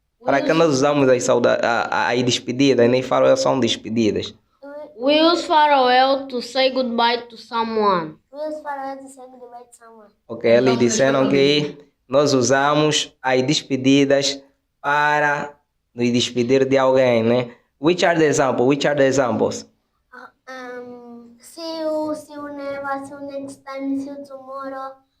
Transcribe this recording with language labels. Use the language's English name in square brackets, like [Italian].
[Portuguese] Para que nós usamos as despedidas, nem farewell são despedidas. [English] We use farewell to say goodbye to someone. We use farewell to say goodbye to someone. [Portuguese] Ok, eles disseram que nós usamos as despedidas para nos despedir de alguém, né? [English] Which are the examples? See you never, see you next time, see you tomorrow.